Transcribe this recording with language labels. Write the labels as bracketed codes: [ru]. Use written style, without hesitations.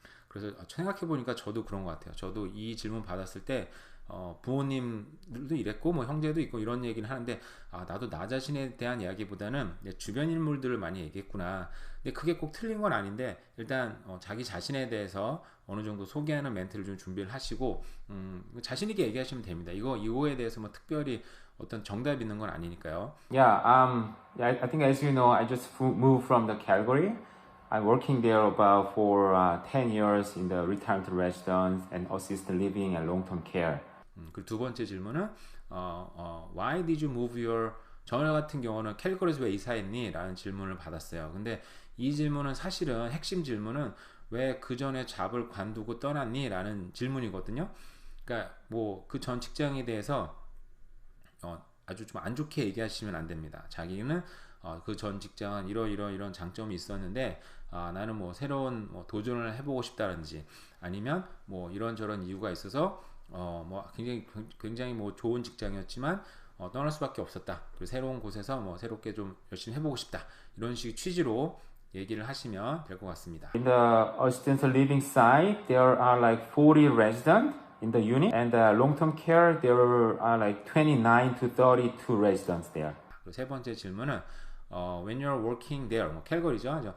[ko] 그래서 생각해 보니까 저도 그런 것 같아요. 저도 이 질문 받았을 때 부모님들도 이랬고 뭐 형제도 있고 이런 얘기를 하는데 나도 나 자신에 대한 이야기보다는 내 주변 인물들을 많이 얘기했구나. 근데 그게 꼭 틀린 건 아닌데 일단 자기 자신에 대해서 어느 정도 소개하는 멘트를 좀 준비를 하시고 자신 있게 얘기하시면 됩니다. 이거에 대해서 뭐 특별히 어떤 정답이 있는 건 아니니까요. [en] Yeah, I think as you know, I just moved from the Calgary. I'm working there about for 10 years in the retirement residence and assisted living and long-term care. [ko] 그리고 두 번째 질문은 [en] Why did you move your [ko] 저 같은 경우는 캘거리에서 왜 이사했니? 라는 질문을 받았어요. 근데 이 질문은 사실은 핵심 질문은 왜 그 전에 잡을 관두고 떠났니? 라는 질문이거든요. 그러니까 뭐 그 전 직장에 대해서 아주 좀 안 좋게 얘기하시면 안 됩니다. 자기는 그 전 직장은 이런 장점이 있었는데 나는 뭐 새로운 도전을 해보고 싶다든지 아니면 뭐 이런저런 이유가 있어서 뭐 굉장히 뭐 좋은 직장이었지만 떠날 수밖에 없었다. 그리고 새로운 곳에서 뭐 새롭게 좀 열심히 해보고 싶다. 이런 식 취지로 얘기를 하시면 될 것 같습니다. [en] In the assisted living side, there are like 40 residents in the unit, and long-term care, there are like 29 to 32 residents there. [ko] 그리고 세 번째 질문은 [en] when you're working there, [ko] 뭐 캘거리죠.